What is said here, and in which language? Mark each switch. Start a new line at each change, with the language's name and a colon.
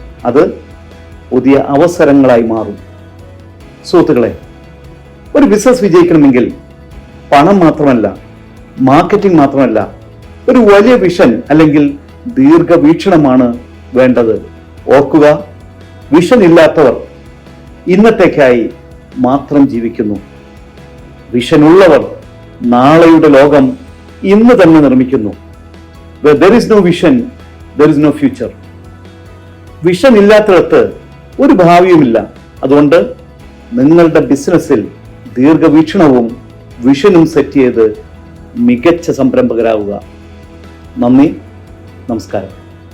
Malayalam: അത് പുതിയ അവസരങ്ങളായി മാറും. സുഹൃത്തുക്കളെ, ഒരു ബിസിനസ് വിജയിക്കണമെങ്കിൽ പണം മാത്രമല്ല, മാർക്കറ്റിംഗ് മാത്രമല്ല, ഒരു വലിയ വിഷൻ അല്ലെങ്കിൽ ദീർഘവീക്ഷണമാണ് വേണ്ടത്. ഓർക്കുക, വിഷൻ ഇല്ലാത്തവർ ഇന്നത്തേക്കായി മാത്രം ജീവിക്കുന്നു. വിഷൻ ഉള്ളവർ നാളെയുടെ ലോകം ഇന്ന് തന്നെ നിർമ്മിക്കുന്നു.
English: Where there is no vision, there is no future.
Malayalam: Vision ഇല്ലാത്തിടത്ത് ഒരു ഭാവിയുമില്ല. അതുകൊണ്ട് നിങ്ങളുടെ ബിസിനസ്സിൽ ദീർഘവീക്ഷണവും വിഷനും സെറ്റ് ചെയ്ത് മികച്ച സംരംഭകരാവുക. നന്ദി, നമസ്കാരം.